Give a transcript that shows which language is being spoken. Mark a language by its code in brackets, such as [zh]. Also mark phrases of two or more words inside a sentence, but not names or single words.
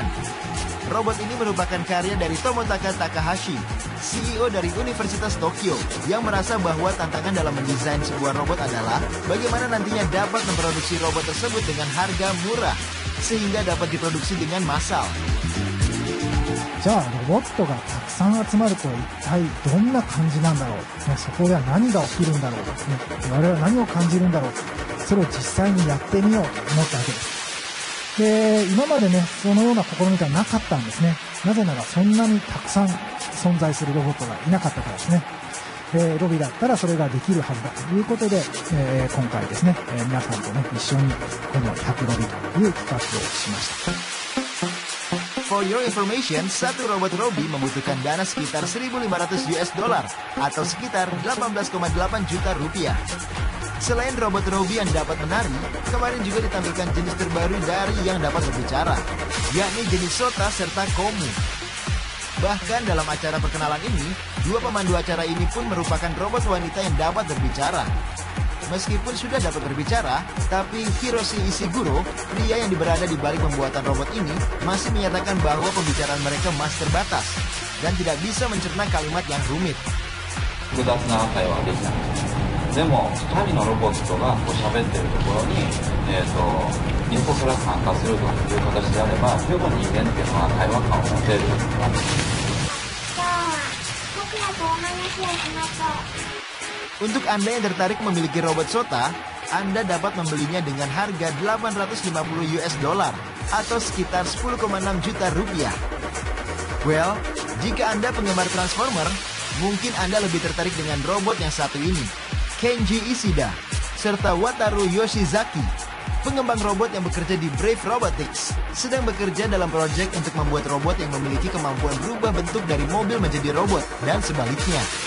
[id] Robot ini merupakan karya dari Tomotaka Takahashi, CEO dari Universitas Tokyo, yang merasa bahwa tantangan dalam mendesain sebuah robot adalah bagaimana nantinya dapat memproduksi robot tersebut dengan harga murah, sehingga dapat diproduksi dengan massal. [ja] じゃあロボットがたくさん集まると一体どんな感じなんだろう、そこでは何が起きるんだろう、我々は何を感じるんだろう、それを実際にやってみようと思ったわけです。で、今までねそのような試みがなかったんですね。なぜならそんなにたくさん存在するロボットがいなかったからですね。ロビだったらそれができるはずだということで、今回ですね、皆さんとね一緒にこの100ロビという企画をしました。 [en] For your information, [id] satu robot Robi membutuhkan dana sekitar 1.500 [en] US dollar [id] atau sekitar 18,8 juta rupiah. Selain robot Robi yang dapat menari, kemarin juga ditampilkan jenis terbaru dari yang dapat berbicara, yakni jenis Sota serta Komu. Bahkan dalam acara perkenalan ini, dua pemandu acara ini pun merupakan robot wanita yang dapat berbicara. Meskipun sudah dapat berbicara, tapi Hiroshi Ishiguro, pria yang berada di balik pembuatan robot ini, masih menyatakan bahwa pembicaraan mereka masih terbatas dan tidak bisa mencerna kalimat yang rumit. [ja] 複雑な会話ができたんです。でも2人のロボットがこう喋ってるところに、横から参加するという形であれば、十分人間っていうのは対話感を持てると思います。今日は僕らとお話をしましょう。 [id] Untuk Anda yang tertarik memiliki robot Sota, Anda dapat membelinya dengan harga 850 [en] US dollar [id] atau sekitar 10,6 juta rupiah. Well, jika Anda penggemar Transformer, mungkin Anda lebih tertarik dengan robot yang satu ini, Kenji Ishida, serta Wataru Yoshizaki, pengembang robot yang bekerja di Brave Robotics, sedang bekerja dalam proyek untuk membuat robot yang memiliki kemampuan berubah bentuk dari mobil menjadi robot dan sebaliknya.